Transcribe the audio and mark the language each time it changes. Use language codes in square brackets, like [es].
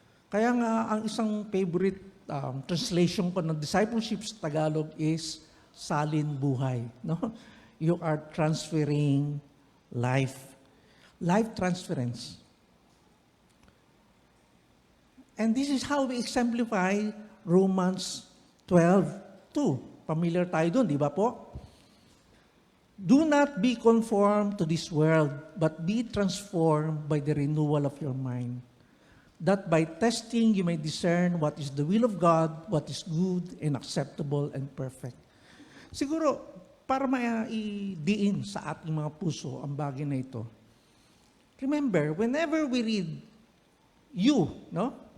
[tl] Kaya nga, ang isang favorite translation ko ng discipleship sa Tagalog is salin buhay. No? [en] You are transferring life. Life transference. And this is how we exemplify Romans 12:2. [tl] Familiar tayo doon, di ba po? [en] Do not be conformed to this world, but be transformed by the renewal of your mind, that by testing you may discern what is the will of God, what is good and acceptable and perfect. [tl] Siguro, para maidiin sa ating mga puso ang bagay na ito, remember, [en] whenever we read you, [tl] no?